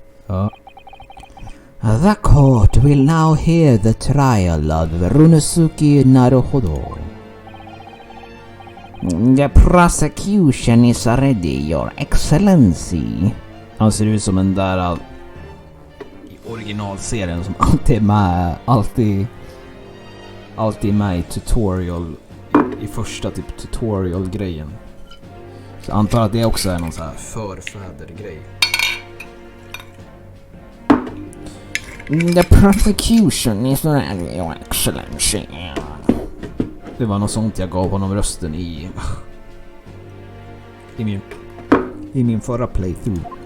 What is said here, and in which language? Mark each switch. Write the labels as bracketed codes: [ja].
[en] The court will now hear the trial of Runasuke Naruhodo. The prosecution is ready, your excellency. [sv] Han ser ut som en där i originalserien som alltid är med, alltid med i tutorial, i första typ tutorial-grejen. Så jag antar att det också är någon så här förfäder-grej. [en] The prosecution is ready, your excellency. [sv] Det var något sånt jag gav honom rösten i min förra playthrough.